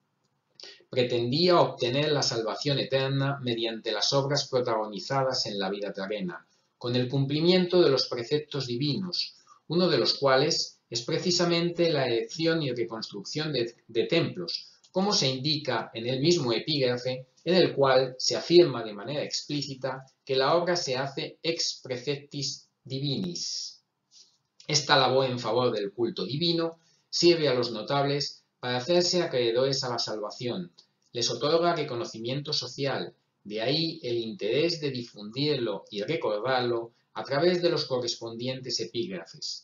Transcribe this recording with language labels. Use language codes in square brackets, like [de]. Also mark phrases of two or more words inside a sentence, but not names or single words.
[es] Pretendía obtener la salvación eterna mediante las obras protagonizadas en la vida terrena, con el cumplimiento de los preceptos divinos, uno de los cuales es precisamente la erección y reconstrucción de templos, como se indica en el mismo epígrafe, en el cual se afirma de manera explícita que la obra se hace [la] ex preceptis divinis. [es] Esta labor en favor del culto divino sirve a los notables para hacerse acreedores a la salvación, les otorga reconocimiento social, de ahí el interés de difundirlo y recordarlo a través de los correspondientes epígrafes.